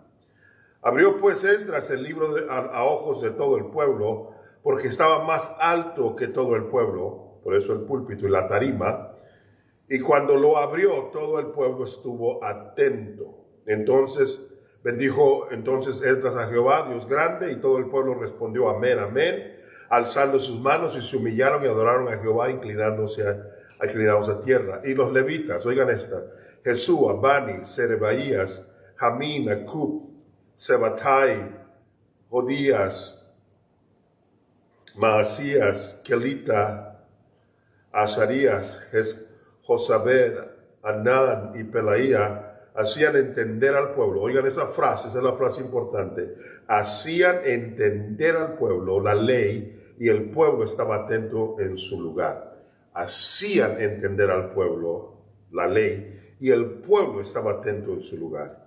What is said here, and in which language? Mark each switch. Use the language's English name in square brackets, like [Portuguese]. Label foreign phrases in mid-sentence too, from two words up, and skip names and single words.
[Spanish] Abrió pues Esdras el libro a ojos de todo el pueblo, porque estaba más alto que todo el pueblo, por eso el púlpito y la tarima, y cuando lo abrió todo el pueblo estuvo atento. Entonces bendijo Esdras a Jehová, Dios grande, y todo el pueblo respondió amén, amén, alzando sus manos, y se humillaron y adoraron a Jehová, inclinados a tierra. Y los levitas, oigan esta: Jesúa, Bani, Serebaías, Jamín, Acub, Sebatai, Jodías, Maasías, Kelita, Azarías, Josabed, Anán y Pelaía hacían entender al pueblo. Oigan esa frase, esa es la frase importante. Hacían entender al pueblo la ley, y el pueblo estaba atento en su lugar. Hacían entender al pueblo la ley, y el pueblo estaba atento en su lugar.